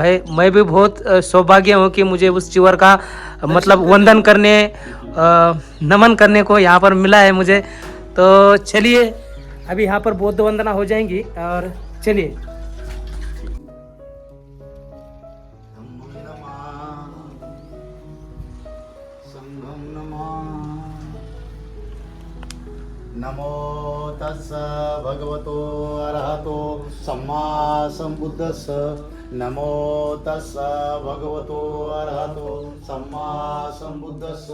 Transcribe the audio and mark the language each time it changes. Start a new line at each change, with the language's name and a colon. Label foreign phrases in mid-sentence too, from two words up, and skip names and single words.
Hindi: भाई मैं भी बहुत सौभाग्य हूँ कि मुझे उस चिवर का मतलब वंदन करने, नमन करने को यहाँ पर मिला है मुझे। तो चलिए अभी यहाँ पर बौद्ध वंदना हो जाएंगी, और चलिए।
Pali: संघं नमामि। नमो तस्स भगवतो अरहतो सम्मा सम्बुद्धस्स। नमो तस्स भगवतो अरहतो सम्मा सम्बुद्धस्स।